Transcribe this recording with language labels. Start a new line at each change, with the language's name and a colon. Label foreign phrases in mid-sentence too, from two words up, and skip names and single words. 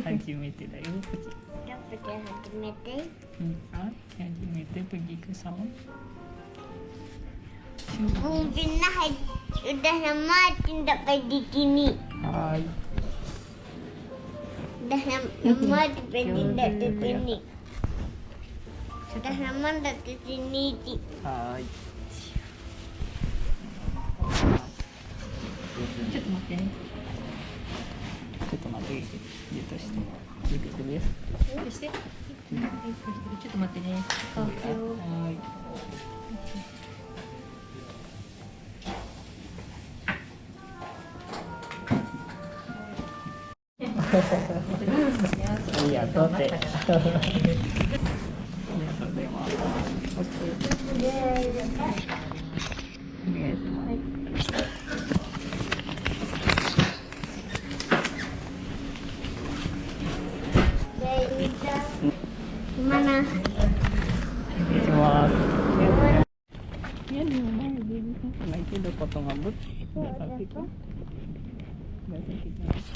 Japanese: 初めてだよ、こっち。
Indonesian: Dapat hati-hati. 初めて pergi ke salon. Mungkin udah lama tidak pergi sini. Hai. Udah lama tidak ke sini. Sudah lama tidak ke sini. Hai.
Japanese: ちょっと待ってね。ちょっと待って、じっとして。出てくるよ。して。ちょっと待ってね。顔つよ。はい。ありがとうって。ありがとうございます。お願いします。
Indonesian: Gimana? Cuma ya di mana ya dia bisa karena itu udah potong rambut nggak sakit kan nggak sakit kan